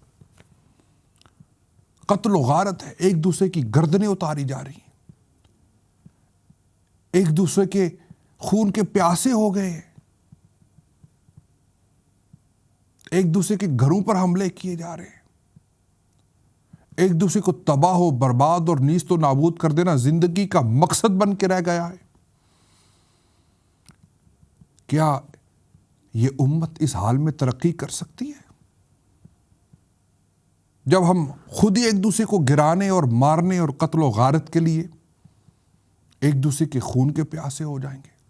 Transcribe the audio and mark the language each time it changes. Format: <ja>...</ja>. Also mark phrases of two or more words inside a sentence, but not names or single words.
<ur>قتل و غارت ہے، ایک دوسرے کی گردنیں اتاری جا رہی ہیں، ایک دوسرے کے خون کے پیاسے ہو گئے ہیں، ایک دوسرے کے گھروں پر حملے کیے جا رہے ہیں، ایک دوسرے کو تباہ و برباد اور نیست و نابود کر دینا زندگی کا مقصد بن کے رہ گیا ہے. کیا یہ امت اس حال میں ترقی کر سکتی ہے جب ہم خود ہی ایک دوسرے کو گرانے اور مارنے اور قتل و غارت کے لیے ایک دوسرے کے خون کے پیاسے ہو جائیں گے؟</ur>